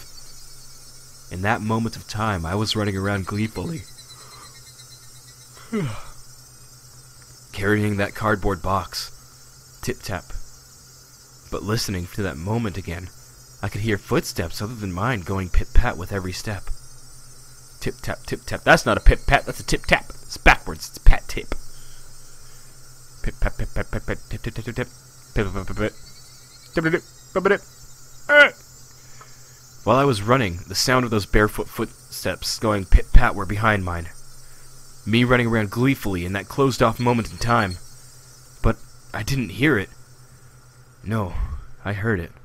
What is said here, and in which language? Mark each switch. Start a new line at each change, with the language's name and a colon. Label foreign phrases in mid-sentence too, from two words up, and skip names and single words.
English: In that moment of time, I was running around gleefully. Carrying that cardboard box. Tip-tap. But listening to that moment again, I could hear footsteps other than mine going pit-pat with every step. Tip-tap, tip-tap. That's not a pip-pat, that's a tip-tap. It's backwards, it's pat-tip. Pip-pat, pip-pat, pip-pat, tip-tip-tip-tip. Pip-pat-pip-pat. While I was running, the sound of those barefoot footsteps going pit-pat were behind mine. Me running around gleefully in that closed-off moment in time. But I didn't hear it. No, I heard it.